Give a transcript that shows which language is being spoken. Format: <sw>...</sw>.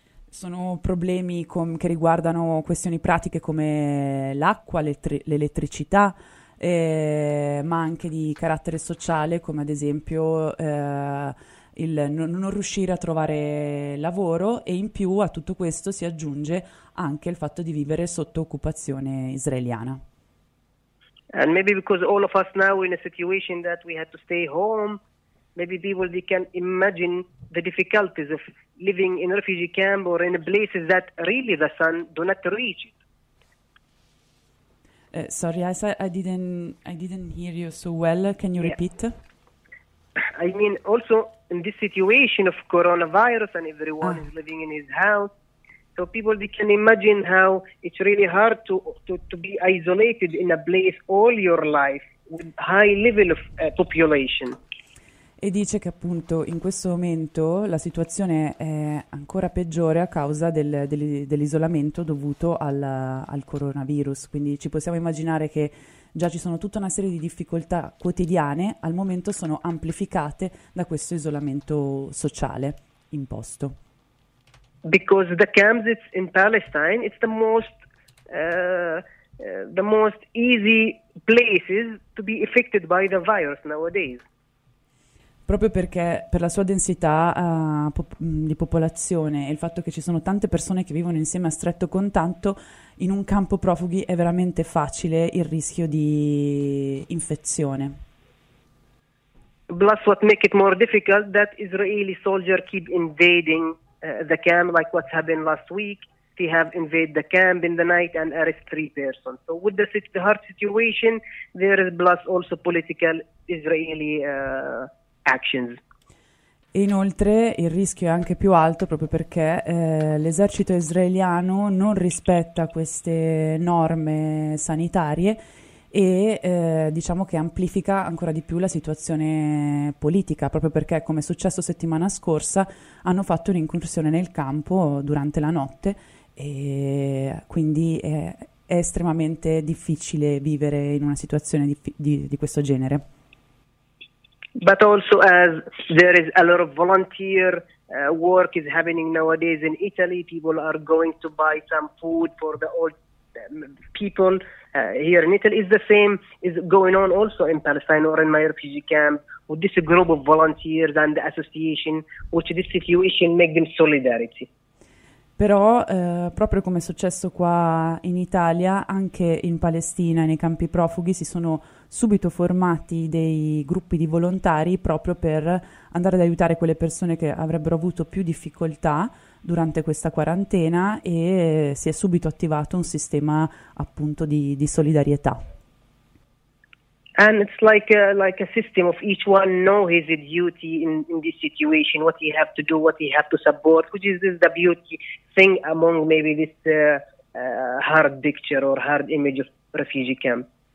<it>Sono problemi che riguardano questioni pratiche come l'acqua, l'elettricità, ma anche di carattere sociale, come ad esempio il non riuscire a trovare lavoro, e in più a tutto questo si aggiunge anche il fatto di vivere sotto occupazione israeliana.</it> <en>And maybe because all of us now in a situation that we had to stay home, maybe people they can imagine the difficulties of living in a refugee camp or in a place that really the sun do not reach. Sorry, I didn't hear you so well. Can you repeat? I mean, also in this situation of coronavirus and everyone is living in his house, so people they can imagine how it's really hard to be isolated in a place all your life with high level of population.</en> <it>E dice che appunto in questo momento la situazione è ancora peggiore a causa dell'isolamento dovuto al coronavirus. Quindi ci possiamo immaginare che già ci sono tutta una serie di difficoltà quotidiane, al momento sono amplificate da questo isolamento sociale imposto.</it> <en>Because the camps it's in Palestine, it's the most easy places to be affected by the virus nowadays.</en> <it>Proprio perché per la sua densità di popolazione e il fatto che ci sono tante persone che vivono insieme a stretto contatto, in un campo profughi è veramente facile il rischio di infezione.</it> <en>Plus what make it more difficult that Israeli soldiers keep invading the camp, like what's happened last week. They have invaded the camp in the night and arrested 3 persons. So with the hard situation, there is plus also political Israeli actions.</en> <it>E inoltre il rischio è anche più alto proprio perché l'esercito israeliano non rispetta queste norme sanitarie e diciamo che amplifica ancora di più la situazione politica, proprio perché, come è successo settimana scorsa, hanno fatto un'incursione nel campo durante la notte e quindi è estremamente difficile vivere in una situazione di questo genere.</it> <en>But also as there is a lot of volunteer work is happening nowadays in Italy. People are going to buy some food for the old people here in Italy. It's the same is going on also in Palestine or in my refugee camp with this group of volunteers and the association, which this situation make them solidarity.</en> <it>Però, proprio come è successo qua in Italia, anche in Palestina, nei campi profughi, si sono subito formati dei gruppi di volontari proprio per andare ad aiutare quelle persone che avrebbero avuto più difficoltà durante questa quarantena, e si è subito attivato un sistema appunto di solidarietà.</it> <en>And it's like a system of each one know his duty in this situation, what he have to do, what he have to support, which is the beauty thing among maybe this hard picture or hard image of refugee camp.</en>